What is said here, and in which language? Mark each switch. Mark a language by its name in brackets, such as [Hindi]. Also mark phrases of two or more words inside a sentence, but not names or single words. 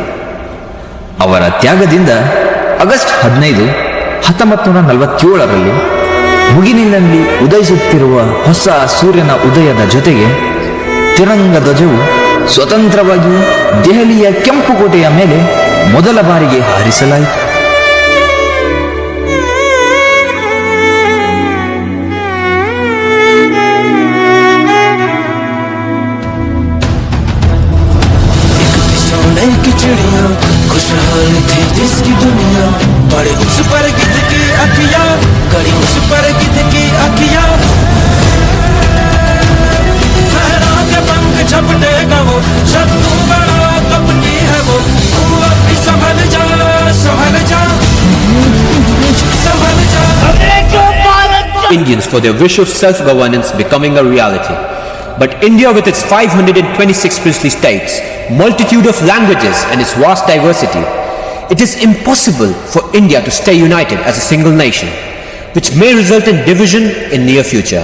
[Kannada] ಅವರ ತ್ಯಾಗದಿಂದ ಆಗಸ್ಟ್ 15, 1947ರಲ್ಲಿ ಮುಗಿಲಿನಲ್ಲಿ ಉದಯಿಸುತ್ತಿರುವ ಹೊಸ ಸೂರ್ಯನ ಉದಯದ ಜೊತೆಗೆ ತಿರಂಗ ಧ್ವಜವು ಸ್ವತಂತ್ರವಾಗಿ ದೆಹಲಿಯ ಕೆಂಪು ಕೋಟೆಯ ಮೇಲೆ ಮೊದಲ ಬಾರಿಗೆ ಹಾರಿಸಲಾಯಿತು. [Hindi] की चिड़िया खुशहाल थी जिसकी दुनिया, बड़े उस पर गिद्ध की अखियां, कड़ी उस पर गिद्ध की अखियां, लहरा के पंख झपटेगा वो, शत्रु बड़ा कपटी है वो, तू अभी संभल जा, संभल जा, संभल जा। [English] Indians for their wish of self-governance becoming a reality. But India, with its 526 princely states, multitude of languages and its vast diversity, it is impossible for India to stay united as a single nation, which may result in division in near future.